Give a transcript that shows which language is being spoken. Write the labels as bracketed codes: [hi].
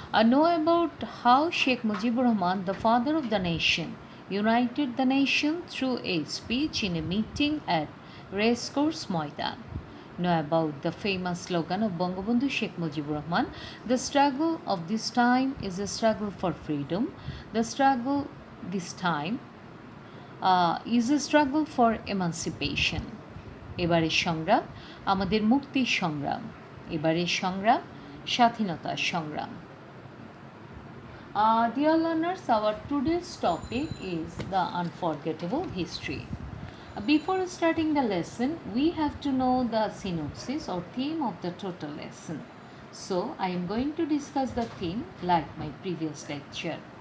[en] Know about how Sheikh Mujibur Rahman, the father of the nation, united the nation through a speech in a meeting at Racecourse Maidan. Know about the famous slogan of Bangabandhu Sheikh Mujibur Rahman, the struggle of this time is a struggle for freedom. The struggle this time is a struggle for emancipation. [bn] এবারের সংগ্রাম আমাদের মুক্তির সংগ্রাম, এবারের সংগ্রাম স্বাধীনতার সংগ্রাম. [en] Dear learners, our today's topic is the unforgettable history. Before starting the lesson, we have to know the synopsis or theme of the total lesson. So, I am going to discuss the theme like my previous lecture.